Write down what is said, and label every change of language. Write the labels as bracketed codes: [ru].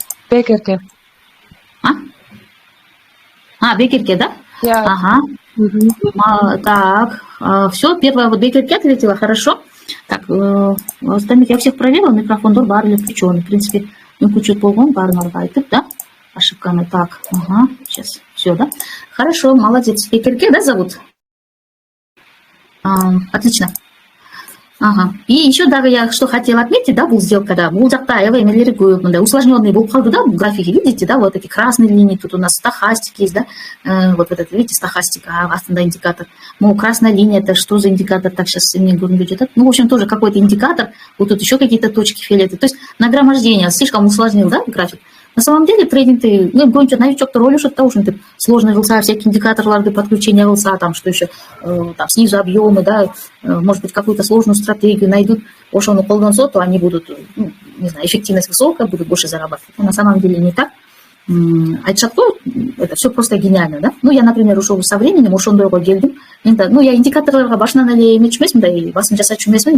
[ky] Бекерке. [ru] Бекерке, да? Ага. Так, все, первая вот Бекерке ответила, хорошо. Так, остальных я всех проверила, микрофон бар или включен. [ky] В принципе, кучу болгон, баарыңарга айтып, да? [ru] Ошибканы. Так, ага, сейчас, все, да? Хорошо, молодец. Бекерке, да, зовут? Отлично. Ага. И еще даже я что хотела отметить, да, был сделка, да, [ky] бул жакта аябай эмелери көп, мындай [ru] усложненный [ky] болуп калды, [ru] да, графики, видите, да, вот эти красные линии, тут у нас стохастик есть, да, вот это, видите, стохастика, астында индикатор. Ну, красная линия, это что за индикатор, так сейчас мне [ky] көрүнбөй жатат. [ru] Ну, в общем, тоже какой-то индикатор, вот тут еще какие-то точки фиолетовые, то есть нагромождение, слишком усложнил, да, график. На самом деле трейдингти, [ky] боюнча новичоктор ойлошот да, ушинтип [ru] сложный кылса, всякие индикаторларды подключение кылса, там что еще, там снизу объемы, да, может быть какую-то сложную стратегию найдут, [ky] ошону колдонсо, [ru] то они будут не знаю, эффективность высокая, буду больше зарабатывать. Но на самом деле не так. [ky] Айтышат қой, [ru] это все просто гениально, да? Ну, я, например, уже со временем [ky] ошондойго келдим. Ну, я индикаторлорго башынан эле эметчү эмесмин, мындай басым жасачу эмесмин.